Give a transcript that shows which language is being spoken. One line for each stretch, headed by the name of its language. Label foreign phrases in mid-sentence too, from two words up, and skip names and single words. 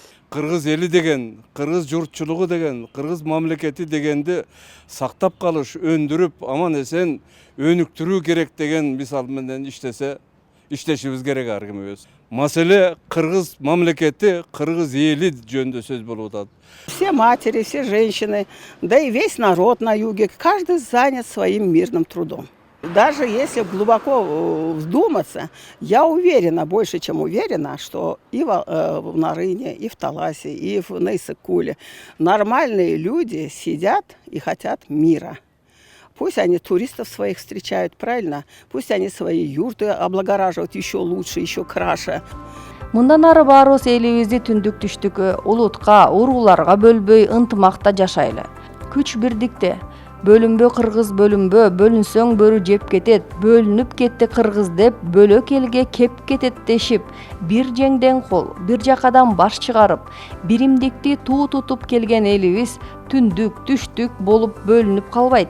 Kyrgyz: Kırgız eli деген, Kırgız журтчулугу деген, Kırgız мамлекети дегенди сактап калыш, өндүрүп, аман эсен өнүктүрүү керек деген мисал менен иштешибиз керек ар кимибиз. Маселе Кыргыз мамлекети, Кыргыз эли жөнүндө сөз болуп атат.
Russian: Все матери, все женщины, да и весь народ на юге, каждый занят своим мирным трудом. Даже если глубоко вдуматься, я уверена, больше чем уверена, что и в Нарыне, и в Таласе, и в Нейсыкуле нормальные люди сидят и хотят мира. Пусть они туристов своих встречают, правильно? Пусть они свои юрты облагораживают еще лучше, еще краше.
Kyrgyz: Мындан ары баарыбыз элибизди түндүк түштүк улутка, урууларга бөлбөй ынтымакта жашайлы. Күч бирдикте. Бөлүнбө кыргыз бөлүнбө, бөлүнсөң бөрү жеп кетет, бөлүнүп кетти кыргыз деп бөлөк элге кеп кетет дешип, бир жеңден кол, бир жакадан баш чыгарып, биримдикти туу тутуп келген элибиз түндүк, түштүк болуп бөлүнүп калбайт.